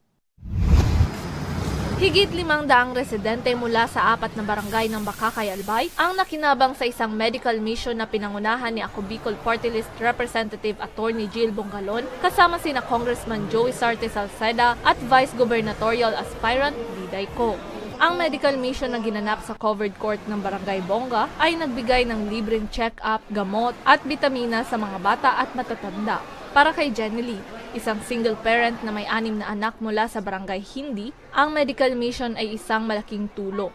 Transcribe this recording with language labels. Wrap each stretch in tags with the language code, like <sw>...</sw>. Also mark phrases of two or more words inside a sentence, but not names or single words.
<tl>Higit 500 residente mula sa 4 na barangay ng Bakakay, Albay ang nakinabang sa isang</tl> <en>medical mission</en> <tl>na pinangunahan ni Ako Bicol Party List Representative Attorney Jill Bongalon kasama sina Congressman Joey Sarte Salceda at</tl> <en>Vice Gubernatorial Aspirant</en> <tl>Diday Co. Ang</tl> <en>medical mission</en> <tl>na ginanap sa</tl> <en>covered court</en> <tl>ng Barangay Bonga ay nagbigay ng libreng check-up, gamot at bitamina sa mga bata at matatanda. Para kay Jenny Lee, isang</tl> <en>single parent</en> <tl>na may 6 na anak mula sa Barangay Hindi, ang</tl> <en>medical mission</en> <tl>ay isang malaking tulong.</tl>